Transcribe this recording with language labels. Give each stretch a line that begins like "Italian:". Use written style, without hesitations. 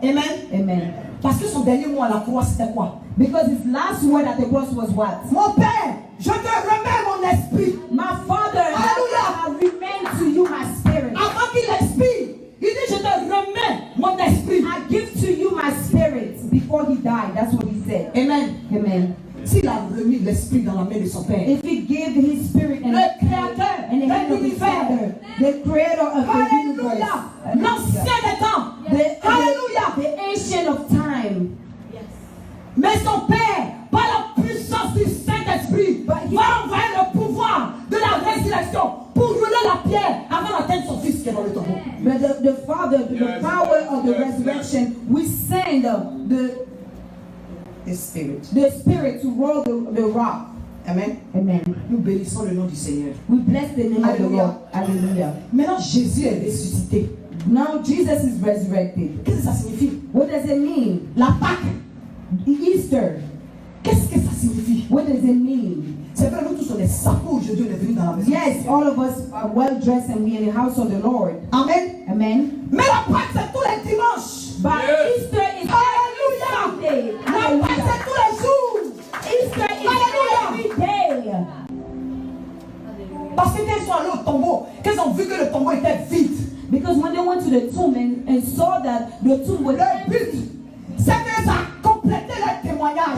French: Amen. Amen. Parce que son dernier mot à la croix, c'était quoi?
English: Because his last word at the cross was what?
French: Mon Père, je te remets mon esprit.
English: My Father, Hallelujah. I remain to you my spirit.
French: Avant qu'il expire, il dit je te remets mon esprit.
English: I give to you my spirit. Before he died, that's what he said. Amen. Amen.
French: S'il a remis l'esprit dans la main de son Père,
English: If he gave his spirit in
French: Le
English: the
French: créateur
English: in the hand
French: de
English: of his
French: l'univers.
English: Father, the creator of the universe,
French: Alléluia, l'ancien des temps, Alléluia,
English: the ancient of time.
French: mais son Père, par la puissance du Saint-Esprit, va envoyer le pouvoir de la résurrection pour rouler la pierre avant d'atteindre son fils qui est dans le tombeau.
English: But the Father, the power of the resurrection, we send The Spirit. the Spirit to roll the rock. Amen. Amen.
French: Nous bénissons le nom du Seigneur.
English: We bless the name of the Hallelujah. Lord. Hallelujah.
French: Maintenant, Jésus est ressuscité.
English: Now Jesus is resurrected.
French: Qu'est-ce que ça signifie?
English: What does it mean?
French: La Pâque.
English: Easter.
French: Qu'est-ce que ça signifie?
English: What does it mean?
French: C'est vrai, nous tous on est sapés aujourd'hui, on est venus dans la maison.
English: Yes, all of us are well dressed and we're in the house of the Lord. Amen. Amen.
French: Mais la Pâque, c'est tous les dimanches.
English: But Easter is every Sunday.
French: La Pâque, Hallelujah. c'est tous les jours.
English: Easter is every day.
French: Parce que quand ils sont allés au tombeau, quand ils ont vu que le tombeau était vide,
English: Because when they went to the tomb and saw that the tomb was
French: le
English: empty,
French: but, c'est que ça a complété le témoignage.